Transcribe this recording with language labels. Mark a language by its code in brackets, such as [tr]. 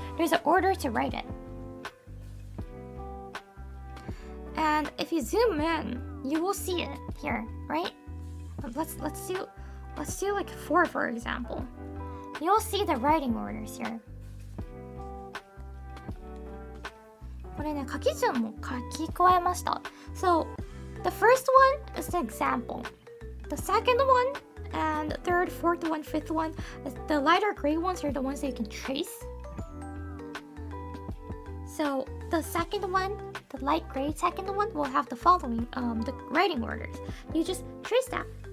[en] There's an order to write it. And if you zoom in, you will see it here, right? Let's do like 4, for example. You'll see the writing orders here. [ja] これね、書き順も書き加えました。 [en] So, the first one is the example. The second one, and the third, fourth one, fifth one, the lighter gray ones are the ones that you can trace. So, the second one, the light gray second one, will have the following, the writing orders. You just trace that.